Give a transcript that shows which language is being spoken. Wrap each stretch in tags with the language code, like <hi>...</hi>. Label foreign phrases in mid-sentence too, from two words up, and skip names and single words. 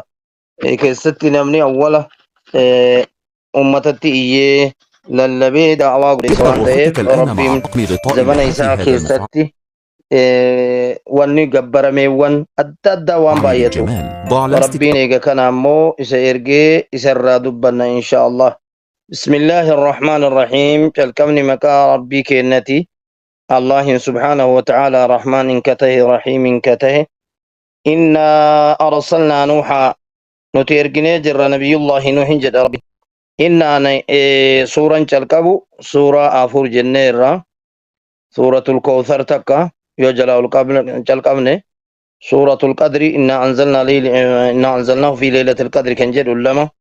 <om>Keessatti namni awwala ummatatti iyyee lallabee daawwaa godhe waan ta'eef rabbiin zamana isaa keessatti wanni gabbarameewwan adda addaa waan baay'atu rabbiin eega kana ammoo isa ergee isarraa dubbanna</om> <ar>إن شاء الله. Bismillahi الرحمن الرحيم.</ar> <om>jalqabni maqaa rabbii kennati</om> <ar>الله سبحانه وتعالى</ar> <om>rahmaan katahe rahiim katahe.</om> <ar>إنا أرسلنا نوحا</ar> <om>nuti erginee jirra</om> <ar>نبي الله نوحا</ar> <om>jedha rabbi. Inna suuraan jalqabu suuraa afur jenneerra</om> <ar>سورة الكوثر</ar> <om>takka yoo jalaa jalqabne</om> <ar>سورة القدر إنا أنزلناه في ليلة القدر</ar> <om>kan jedhu lama</om>